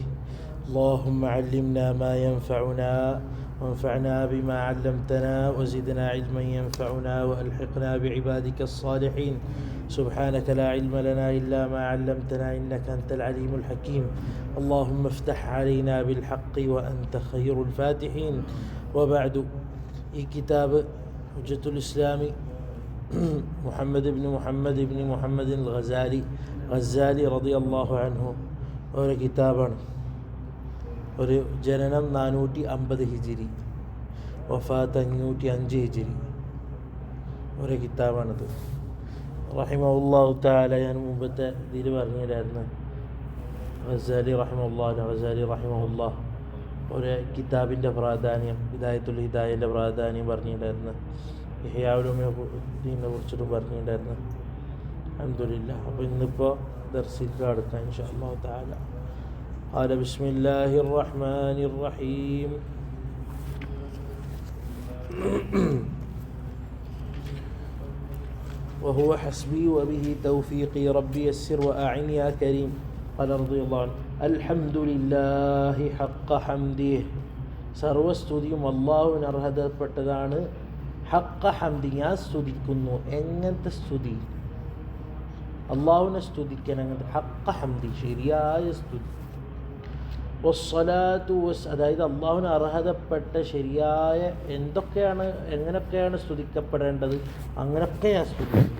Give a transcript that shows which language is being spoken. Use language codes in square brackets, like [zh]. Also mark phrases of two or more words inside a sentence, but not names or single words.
[ar] اللهم علمنا ما ينفعنا وانفعنا بما علمتنا وزدنا علما ينفعنا وألحقنا بعبادك الصالحين. سبحانك لا علم لنا إلا ما علمتنا إنك أنت العليم الحكيم. اللهم افتح علينا بالحق وأنت خير الفاتحين. وبعد. [ml] ഈ കിതാബ് ഹുജ്ജത്തുൽ ഇസ്ലാമി മുഹമ്മദ് ബിൻ മുഹമ്മദിൻ ഗസാലി റളിയല്ലാഹു അൻഹു ഒരു കിതാബാണ്. ഒരു ജനനം 450 ഹിജിരി, വഫാത്ത് 505 ഹിജിരി ഒരു കിതാബാണിത്. [ar] رحمه الله تعالى [ml] ഞാൻ മുമ്പത്തെ ഇതിൽ പറഞ്ഞില്ലായിരുന്നു. ഗസാലി റഹിമഹുല്ലാഹ് ഒരു കിതാബിൻ്റെ പ്രാധാന്യം, ഹിദായത്തുൽ ഹിദായൻ്റെ പ്രാധാന്യം പറഞ്ഞിട്ടുണ്ടായിരുന്നു. ഇഹ്യാഉലുദ്ദീനെ കുറിച്ചിട്ടും പറഞ്ഞിട്ടുണ്ടായിരുന്നു. [ar] الحمد لله. [ml] അപ്പോൾ ഇന്നിപ്പോൾ ദർസിലേക്ക് അടുക്കാം [ar] إن شاء الله تعالى. قال بسم الله الرحمن الرحيم. وهو حسبي وبه توفيقي ربي يسر وأعن يا كريم. قال رضي الله عنه الحمد لله حق حمده. [ml] സർവസ്തുതിയും അള്ളാഹുവിന് അർഹതപ്പെട്ടതാണ്. [ar] حق حمدي, [ml] ഞാൻ സ്തുതിക്കുന്നു. എങ്ങനത്തെ സ്തുതി? അള്ളാഹുവിനെ സ്തുതിക്കാൻ അങ്ങനത്തെ [ar] حق حمدي, [ml] ശരിയായ സ്തുതി. വസ്സലാത്തു അതായത് അള്ളാഹുവിന് അർഹതപ്പെട്ട ശരിയായ എങ്ങനെയൊക്കെയാണ് സ്തുതിക്കപ്പെടേണ്ടത് അങ്ങനെയൊക്കെ ഞാൻ സ്തുതിക്കുന്നു.